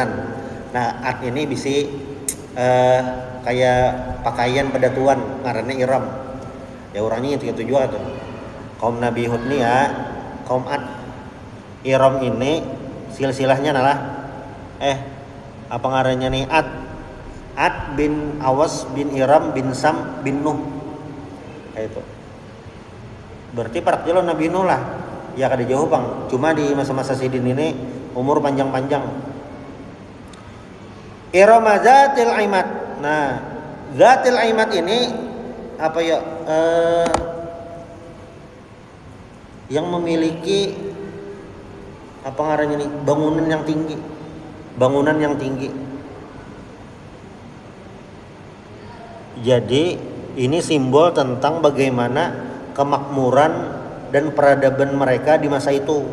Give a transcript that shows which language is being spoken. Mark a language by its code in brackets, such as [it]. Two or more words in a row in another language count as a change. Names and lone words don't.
[bjn] Nah, Ad ini bisi kayak pakaian pedatuan, karena Iram. Ya orangnya itu juga tuh. Kaum Nabi Hud nih ya, kaum Ad. Iram ini silsilahnya adalah apa ngarannya nih, Ad bin Awas bin Iram bin Sam bin Nuh. Kayak itu. Berarti parakjelo Nabi Nuh lah. Ya kada jauh bang. Cuma di masa-masa sidin ini umur panjang-panjang. [ar] إرم ذات العماد. [bjn] Nah, [ar] ذات العماد [bjn] ini apa ya? Yang memiliki apa ngarannya nih, bangunan yang tinggi. Jadi ini simbol tentang bagaimana kemakmuran dan peradaban mereka di masa itu.